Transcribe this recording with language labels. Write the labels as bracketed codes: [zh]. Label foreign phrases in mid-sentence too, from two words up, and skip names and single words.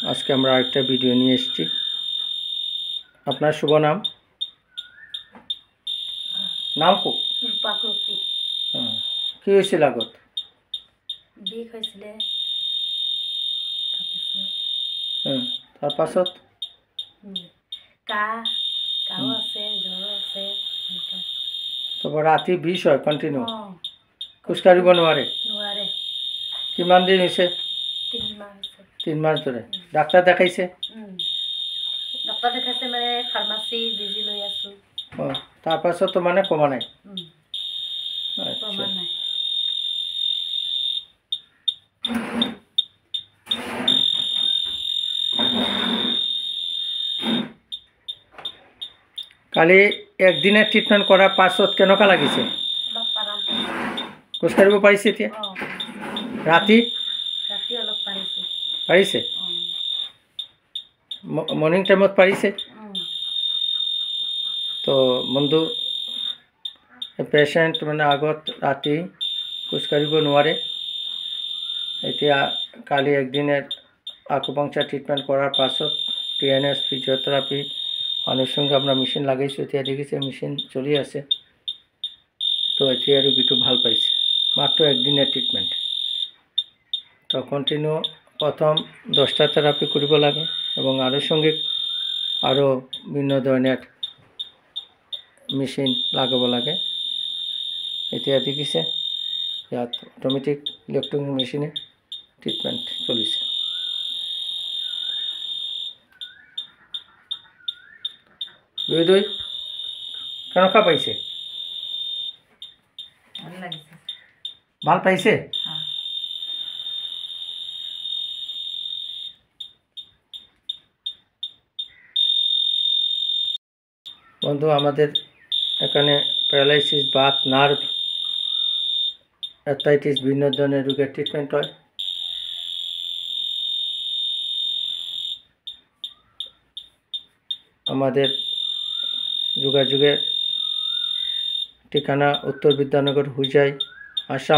[bn] আমরা আরেকটা ভিডিও নিয়ে এসেছি। আপনার শুভ নাম? [as] নাম কো কি হয়েছিল আগত? বিষ হৈছিলে তাৰপাছত কাহ আছে, জ্বৰ আছে। তাৰপৰা ৰাতি বিষ হয় কণ্টিনিউ, খোজকাঢ়িব নোৱাৰে? কিমান দিন হৈছে? 3 [bn] মাস ধরে। ডাক্তার দেখাইছে? ডাক্তার দেখাইছে মানে ফার্মাসি বিজি লৈ আছো। তারপাছত তো মানে কমা নাই? কমা নাই। [as] কালি একদিনের ট্রিটমেন্ট করার পাছত কেনেকুৱা লাগিছে? খোজকাঢ়িব পাৰিছে এতিয়া? ৰাতি অলপ পাৰিছে? মর্নিং টাইমত পাৰিছে? তো বন্ধু, পেশেন্ট মানে আগত ৰাতি খোজকাঢ়িব নোৱাৰে। [bn] এতিয়া কালি একদিনের আকুপাংচার ট্রিটমেন্ট করার পাছত [en] TENS physiotherapy [bn] আনুষঙ্গিক আমরা মেশিন লাগাইছো। [as] এতিয়া দেখিছে মেশিন চলি আছে। তো এতিয়া আৰু বিটু ভাল পাইছে, [bn] মাত্র একদিনের ট্রিটমেন্ট। তো কন্টিনিউ প্রথম 10টা থেরাপি কৰিব লাগে এবং আনুষঙ্গিক আরও বিভিন্ন ধরনের মেশিন লাগাব লাগে। [as] এতিয়া দেখিছে ইয়াত অটোমেটিক ইলেকট্রনিক মেশিনে ট্রিটমেন্ট চলিছে। দুই কেনেকুৱা পাইছে? ভাল পাইছে? [bn] বন্ধু, আমাদের এখানে প্যারালাইসিস, বাত, নার্ভ, অ্যাথাইটিস বিভিন্ন ধরনের রোগের ট্রিটমেন্ট হয়। আমাদের যোগাযোগের ঠিকানা উত্তর বিদ্যানগর, হুজাই, আসাম।